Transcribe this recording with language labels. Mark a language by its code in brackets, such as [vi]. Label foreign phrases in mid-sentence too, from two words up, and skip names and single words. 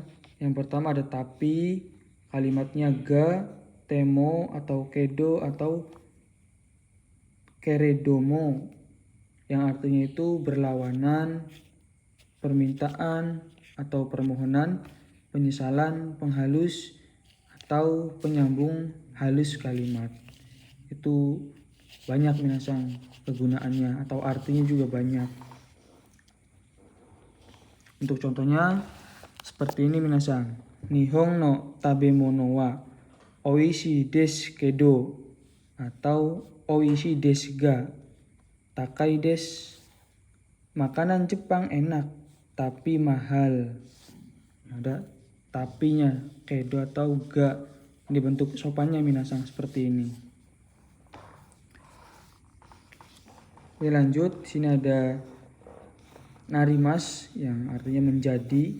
[id] Yang pertama ada tapi, kalimatnya ga, temo atau kedo atau keredomo, yang artinya itu berlawanan, permintaan atau permohonan, penyesalan, penghalus atau penyambung halus kalimat. Itu banyak minasang kegunaannya atau artinya juga banyak. Untuk contohnya seperti ini minasang. [ja] 日本の食べ物は美味しいですけど atau 美味しいですが高いです. [id] Makanan Jepang enak tapi mahal. Ada tapinya, kedo atau ga. Ini bentuk sopannya minasang seperti ini. Oke, lanjut. Di sini ada narimas yang artinya menjadi.